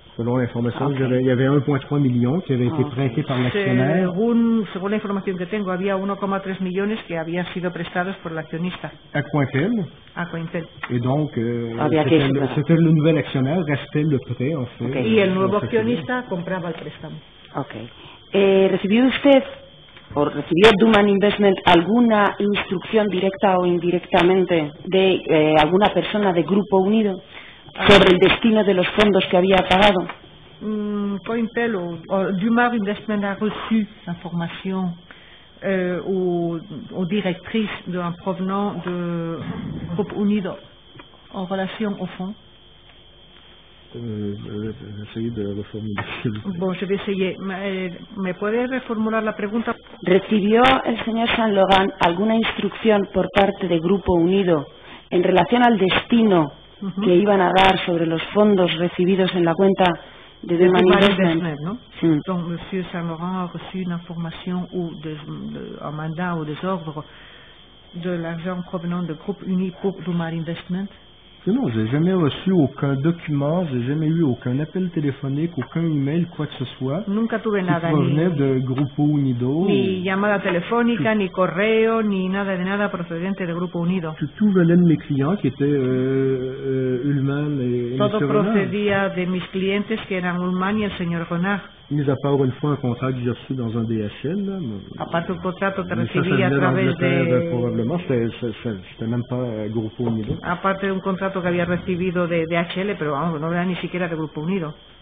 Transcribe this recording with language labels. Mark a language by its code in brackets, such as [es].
[fr] Selon l'information, il y avait 1,3 million qui avait été prêté par l'actionnaire. [es] Según la información que tengo, había 1,3 millones que habían sido prestados por el accionista. [fr] À Cointel. [es] A Cointel. [fr] Et donc, c'était le nouvel actionnaire, restait le prêt, en fait. [es] Okay. Y el nuevo accionista compraba el préstamo. Okay. ¿Recibió usted o recibió Duman Investment alguna instrucción directa o indirectamente de alguna persona de Grupo Unido sobre el destino de los fondos que había pagado? [fr] Cointel o Duman Investment a reçu l'information ou directrice d'un provenant de Grupo Unido en relation au fonds. Essayer de reformular. Bon, je vais essayer. [es] ¿Me puede reformular la pregunta? ¿Recibió el señor Saint Laurent alguna instrucción por parte de Grupo Unido en relación al destino que iban a dar sobre los fondos recibidos en la cuenta de Duman Investment? ¿No? [fr] Donc, Monsieur Saint Laurent a reçu une information ou un mandat ou des ordres de l'argent provenant de Groupe Uni pour Duman Investment. Non, j'ai jamais reçu aucun document, j'ai jamais eu aucun appel téléphonique, aucun email, quoi que ce soit. [es] Nunca tuve nada, [fr] qui provenait de Grupo Unido. [es] Ni llamada telefónica, ni correo, ni nada de nada procedente de Grupo Unido. [fr] Tout venait de mes clients qui étaient Ullman et [es] Todo [fr] M. [es] procedía de mis clientes que eran Ullman y el señor Renard. [fr] Mis à part une fois un contrat que j'ai reçu dans un DHL. Là, [es] aparte un contrato que recibí a través de... [fr] Probablement, c'était même pas Grupo Unido. [es] Aparte de un contrato que había recibido de DHL, pero vamos, no era ni siquiera de Grupo Unido.